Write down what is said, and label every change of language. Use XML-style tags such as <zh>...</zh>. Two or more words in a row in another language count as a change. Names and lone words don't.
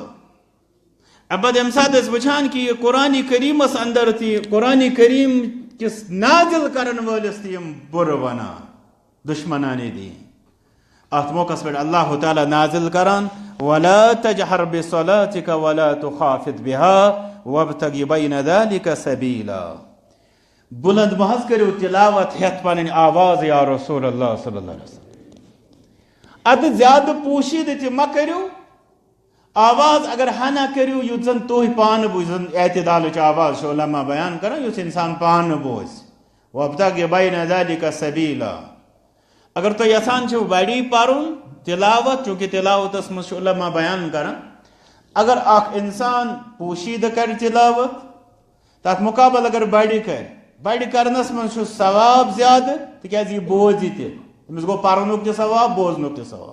<ks>ابد ییٚمہِ ساتہٕ أسۍ وٕچھان کہِ یہِ قرآنِ کریٖمس اندر تہِ قرآنِ کریم کِس نازل کرن وٲلِس تہِ یِم بُرٕ ونان دشمنانِ دیٖن. اتھ موقعس پٮ۪ٹھ اللہ تعالیٰ نازل کران</ks> <ar>وَلَا تَجْهَرْ بِصَلَاتِكَ وَلَا تُخَافِتْ بِهَا وَابْتَغِ بَيْنَ ذَلِكَ سَبِيلًا.</ar> <ks>بلند مہ حظ کٔرِو تلاوت ہٮ۪تھ پنٕنۍ آواز</ks> <ar>یا رسول اللہ صلی اللہ علیہ وسلم.</ar> <ks>ادٕ زیادٕ پوٗشیٖدٕ تہِ مہ کٔرِو. آواز اگر ہنا کٔرِو یُتھ زن تُہۍ پانہٕ بوٗزِو زن اعتدالٕچ آواز چھُ علما بیان کران یُتھ انسان پانہٕ بوزِ.</ks> <ar>وَابْتَغِ بَيْنَ ذَلِكَ سَبِيلًا.</ar> <ks>اگر تُہۍ یژھان چھِو بڑی پرُن تلاوت چوٗنکہِ تلاوتس منٛز چھُ علما بیان کران اگر اکھ انسان پوٗشیٖدٕ کرِ تلاوت تتھ مُقابل اگر بڑِ کرِ بڑِ کرنس منٛز چھُ ثواب زیادٕ تِکیٛازِ یہِ بوزِ تہِ أمِس گوٚو پرنُک تہِ ثواب بوزنُک تہِ ثواب.</ks>